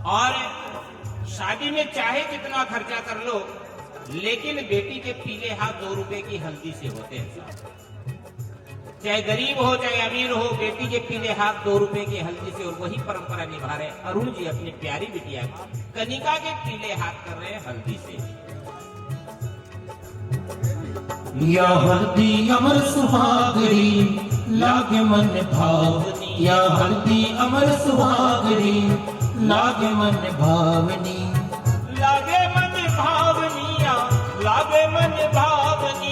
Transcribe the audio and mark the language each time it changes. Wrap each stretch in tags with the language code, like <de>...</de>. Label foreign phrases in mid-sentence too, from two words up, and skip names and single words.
<hi>और शादी में चाहे कितना खर्चा कर लो, लेकिन बेटी के पीले हाथ 2 रुपए की हल्दी से होते हैं। चाहे गरीब हो चाहे अमीर हो, बेटी के पीले हाथ 2 रुपए की हल्दी से, और वही परंपरा निभा रहे अरुण जी अपनी प्यारी बिटिया कनिका के पीले हाथ कर रहे हैं हल्दी से। या हल्दी अमर सुहागरी लागे मन भावनी, या हल्दी अमर सुहागरी लागे मन भावनी, लागे मन भावनिया, लागे मन भावनी,</hi>